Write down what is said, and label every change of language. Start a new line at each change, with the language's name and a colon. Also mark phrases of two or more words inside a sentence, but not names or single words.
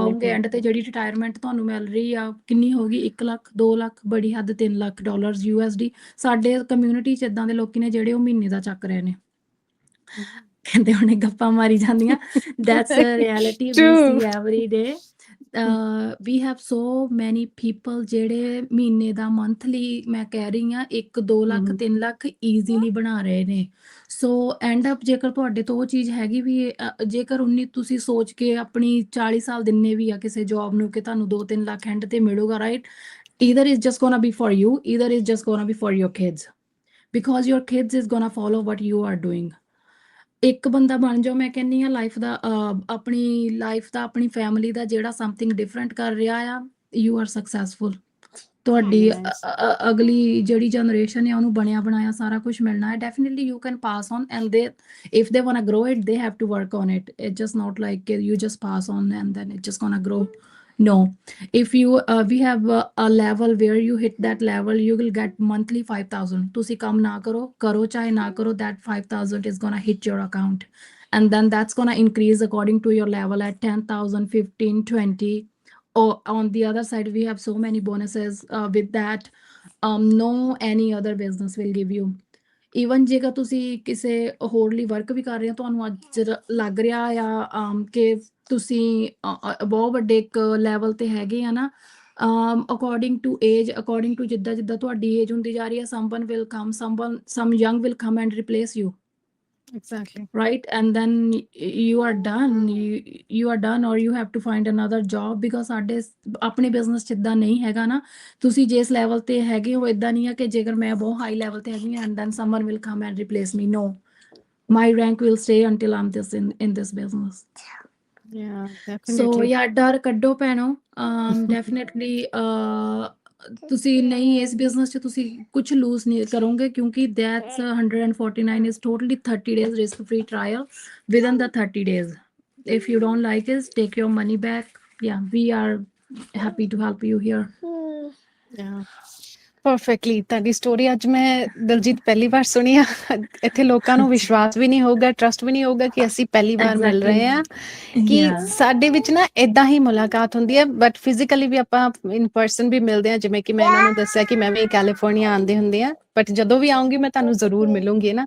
Punjabi: ਪਾਓਗੇ, ਐਂਡ ਤੇ ਪਾਉਂਦੇ। ਜਿਹੜੀ ਰਿਟਾਇਰਮੈਂਟ ਤੁਹਾਨੂੰ ਮਿਲ ਰਹੀ ਆ ਕਿੰਨੀ ਹੋਗੀ, 1 ਲੱਖ, 2 ਲੱਖ, ਬੜੀ ਹੱਦ $3 ਲੱਖ USD। ਸਾਡੇ ਕਮਿਊਨਿਟੀ 'ਚ ਇੱਦਾਂ ਦੇ ਲੋਕੀ ਨੇ ਜਿਹੜੇ ਉਹ ਮਹੀਨੇ ਦਾ ਚੱਕ ਰਹੇ ਨੇ, ਕਹਿੰਦੇ ਹੁਣੇ ਗੱਪਾਂ ਮਾਰੀ ਜਾਂਦੀਆਂ।
English: that's a reality we see True. every day. we have so many people
Punjabi: ਜਿਹੜੇ ਮਹੀਨੇ ਦਾ monthly ਮੈਂ ਕਹਿ ਰਹੀ ਹਾਂ 1-2 ਲੱਖ 3 ਲੱਖ easily ਬਣਾ ਰਹੇ ਨੇ।
English: so end up
Punjabi: ਜੇਕਰ ਤੁਹਾਡੇ ਤੋਂ ਉਹ ਚੀਜ਼ ਹੈਗੀ ਵੀ ਜੇਕਰ ਤੁਸੀਂ ਸੋਚ ਕੇ ਆਪਣੀ 40 ਸਾਲ ਦਿੰਨੇ ਵੀ ਆ ਕਿਸੇ ਜੌਬ ਨੂੰ ਕਿ ਤੁਹਾਨੂੰ 2-3 ਲੱਖ ਐਂਡ ਤੇ ਮਿਲੂਗਾ, ਰਾਈਟ?
English: Either it's just gonna be for you, either it's just gonna be for your kids, because your kids is gonna follow what you are doing.
Punjabi: ਇੱਕ ਬੰਦਾ ਬਣ ਜਾਓ, ਮੈਂ ਕਹਿੰਨੀ ਆ ਲਾਈਫ ਦਾ ਆਪਣੀ ਲਾਈਫ ਦਾ ਆਪਣੀ ਫੈਮਿਲੀ ਦਾ ਜਿਹੜਾ
English: something different
Punjabi: ਕਰ ਰਿਹਾ ਆ,
English: you are successful.
Punjabi: ਤੁਹਾਡੀ ਅਗਲੀ ਜਿਹੜੀ ਜਨਰੇਸ਼ਨ ਹੈ ਉਹਨੂੰ ਬਣਿਆ ਬਣਾਇਆ ਸਾਰਾ ਕੁਝ ਮਿਲਣਾ ਹੈ।
English: definitely you can pass on and they if they want to grow it they have to work on it. it just not like you just pass on and then it just gonna grow. No, if you we have a level where you hit that level, you will get monthly 5,000.
Punjabi: ਤੁਸੀਂ ਕੰਮ ਨਾ ਕਰੋ ਚਾਹੇ ਨਾ ਕਰੋ,
English: that 5,000 is gonna hit your account, and then that's gonna increase according to your level at 10,000, 15, 20. Or on the other side, we have so many bonuses with that. No any other business will give you.
Punjabi: ਈਵਨ ਜੇਕਰ ਤੁਸੀਂ ਕਿਸੇ ਹੋਰ ਲਈ ਵਰਕ ਵੀ ਕਰ ਰਹੇ ਹੋ, ਤੁਹਾਨੂੰ ਅੱਜ ਲੱਗ ਰਿਹਾ ਆ ਕਿ ਤੁਸੀਂ ਬਹੁਤ ਵੱਡੇ ਇੱਕ ਲੈਵਲ ਤੇ ਹੈਗੇ ਆ ਨਾ,
English: according to age, according to
Punjabi: ਜਿੱਦਾਂ ਜਿੱਦਾਂ ਤੁਹਾਡੀ ਏਜ ਹੁੰਦੀ ਜਾ ਰਹੀ ਹੈ,
English: someone will come, some young will come and replace you. Exactly. Right? And then you are done. You are done, or you have to find another job, because
Punjabi: ਸਾਡੇ ਆਪਣੇ ਬਿਜ਼ਨਸ 'ਚ ਇੱਦਾਂ ਨਹੀਂ ਹੈਗਾ ਨਾ। ਤੁਸੀਂ ਜਿਸ ਲੈਵਲ ਤੇ ਹੈਗੇ ਹੋ, ਇੱਦਾਂ ਨਹੀਂ ਆ ਕਿ ਜੇਕਰ ਮੈਂ ਬਹੁਤ
English: high level
Punjabi: ਤੇ ਹੈਗੀ ਹਾਂ
English: and then someone will come and replace me. No, my rank will stay until I'm this in this business. Yeah, So definitely. yeah,
Punjabi: ਡਰ ਕੱਢੋ ਭੈਣੋ। Definitely ਤੁਸੀਂ ਨਹੀਂ ਇਸ ਬਿਜ਼ਨਸ 'ਚ ਤੁਸੀਂ ਕੁਝ ਲੂਜ਼ ਨਹੀਂ ਕਰੋਗੇ, ਕਿਉਂਕਿ
English: that's 149 is totally 30 days risk free trial. Within the 30 days, if you don't like it, take your money back. Yeah, we are happy to help you here. Yeah.
Punjabi: ਪਰਫੈਕਟਲੀ ਤੁਹਾਡੀ ਸਟੋਰੀ ਅੱਜ ਮੈਂ ਦਿਲਜੀਤ ਪਹਿਲੀ ਵਾਰ ਸੁਣੀ ਆ। ਇੱਥੇ ਲੋਕਾਂ ਨੂੰ ਵਿਸ਼ਵਾਸ ਵੀ ਨਹੀਂ ਹੋਊਗਾ, ਟਰਸਟ ਵੀ ਨਹੀਂ ਹੋਊਗਾ ਕਿ ਅਸੀਂ ਪਹਿਲੀ ਵਾਰ ਮਿਲ ਰਹੇ ਹਾਂ, ਕਿ ਸਾਡੇ ਵਿੱਚ ਨਾ ਏਦਾਂ ਹੀ ਮੁਲਾਕਾਤ ਹੁੰਦੀ ਹੈ।
English: but physically
Punjabi: ਵੀ ਆਪਾਂ
English: in person
Punjabi: ਵੀ ਮਿਲਦੇ ਹਾਂ, ਜਿਵੇਂ ਕਿ ਮੈਂ ਇਹਨਾਂ ਨੂੰ ਦੱਸਿਆ ਕਿ ਮੈਂ ਵੀ ਕੈਲੀਫੋਰਨੀਆ ਆਉਂਦੇ ਹੁੰਦੇ ਆ, ਬਟ ਜਦੋਂ ਵੀ ਆਉਂਗੀ ਮੈਂ ਤੁਹਾਨੂੰ ਜ਼ਰੂਰ ਮਿਲੂੰਗੀ ਨਾ।